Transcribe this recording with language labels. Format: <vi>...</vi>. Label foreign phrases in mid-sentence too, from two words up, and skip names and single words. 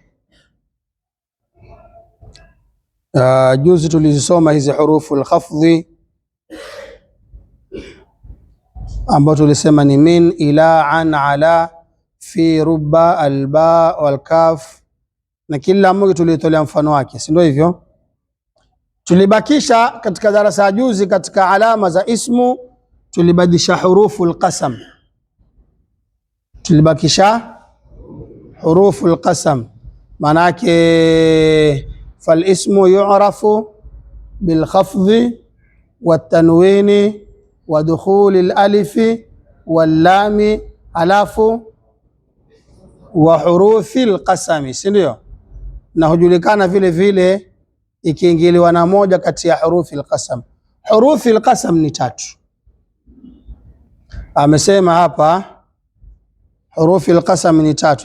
<sw>Juzi tulizisoma hizi</sw> <ar>حروف الخفض</ar> <sw>ambao tulisema ni</sw> <ar>من إلى عن على في رب الباء والكاف,</ar> <sw>na kila mmoja tulitolea mfano wake, si ndio hivyo? Tulibakisha katika darasa ya juzi katika alama za ismu, tulibadisha</sw> <ar>حروف القسم. Tulibakisha حروف القسم,</ar> <sw>maana yake</sw> <ar>فالاسم يعرف بالخفض والتنوين ودخول الألف واللام alafu وحروف القسم,</ar> <sw>si ndio? Na hujulikana vile vile ikiingiliwa na moja kati ya</sw> <ar>حروف القسم. حروف القسم</ar> <sw>ni tatu. Amesema hapa</sw> <ar>حروف القسم</ar> <sw>ni tatu.</sw>